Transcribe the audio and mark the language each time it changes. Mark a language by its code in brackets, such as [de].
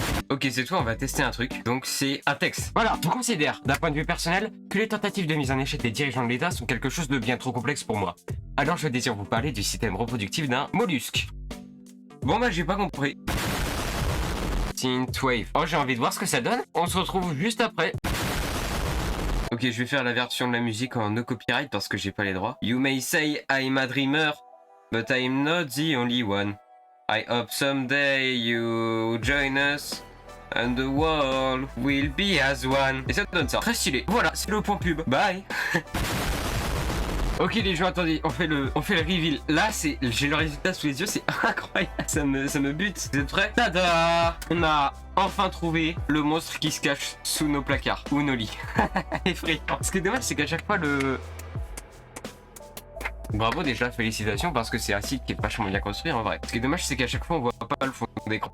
[fr] Ok, c'est tout, on va tester un truc. Donc c'est un texte. Voilà, je considère, d'un point de vue personnel, que les tentatives de mise en échec des dirigeants de l'État sont quelque chose de bien trop complexe pour moi. Alors je désire vous parler du système reproductif d'un mollusque. Bon bah j'ai pas compris. Synthwave. Oh, j'ai envie de voir ce que ça donne. On se retrouve juste après. Ok, je vais faire la version de la musique en no copyright parce que j'ai pas les droits. [en] You may say I'm a dreamer, but I'm not the only one. I hope someday you join us and the world will be as one. [fr] Et ça donne ça. Très stylé. Voilà, c'est le point pub. Bye. Ok les gens, attendez, on fait le reveal. Là, j'ai le résultat sous les yeux, c'est incroyable. Ça me bute. Vous êtes prêts? Tada! On a enfin trouvé le monstre qui se cache sous nos placards ou nos lits. Effrayant. Ce qui est dommage, c'est qu'à chaque fois Bravo déjà, félicitations, parce que c'est un site qui est vachement bien construit en vrai. Ce qui est dommage, c'est qu'à chaque fois on voit pas le fond d'écran.